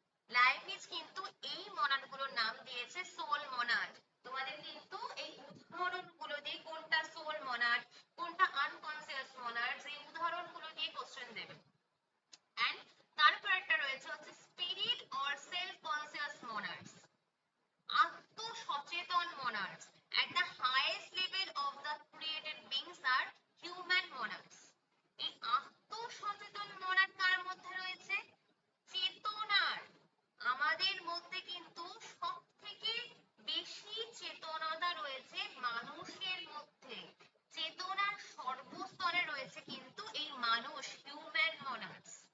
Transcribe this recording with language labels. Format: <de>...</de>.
<bn>Leibniz কিন্তু এই মনাদগুলোর নাম দিয়েছে সোল মনাড। তোমাদের কিন্তু এই উদাহরণগুলো দিয়ে কোনটা সোল মনাড, কোনটা আনকনসিয়াস মনাড, এই উদাহরণগুলো দিয়ে কোশ্চেন দেবে। এন্ড তারপর একটা রয়েছে হচ্ছে</bn> <en>Spirit or self conscious monads.</en> <bn>আত্মসচেতন মনাডস,</bn> <en>at the highest level of the created beings are human monarchs.</en> <bn>এই আত্মসচেতন মনাড কার মধ্যে রয়েছে? চেতনার। আমাদের মধ্যে কিন্তু সব থেকে বেশি চেতনতা রয়েছে মানুষের মধ্যে। চেতনার সর্বস্তরে রয়েছে কিন্তু এই মানুষ, হিউম্যান মনাডস।</bn>